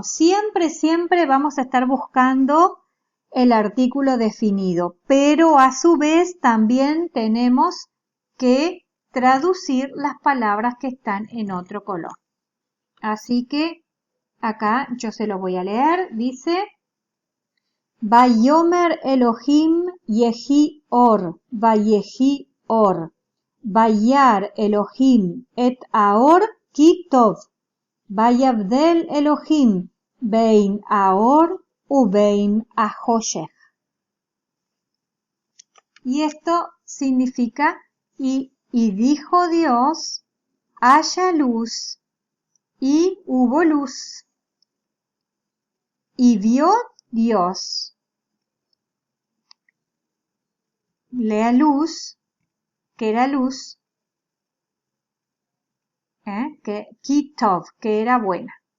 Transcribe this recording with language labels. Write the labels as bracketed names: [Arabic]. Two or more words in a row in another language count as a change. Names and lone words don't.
[Spanish] Siempre vamos a estar buscando el artículo definido, pero a su vez también tenemos que traducir las palabras que están en otro color. Así que acá yo se lo voy a leer. Dice: [Hebrew] ויאמר אלוהים יהי אור, ויהי אור, וירא אלוהים את האור כי טוב, ויבדל אלוהים בין האור ובין החושך. [Spanish] Y esto significa, y dijo Dios, haya luz, y hubo luz. Y vio Dios la luz, que era luz, que kitov, que era buena.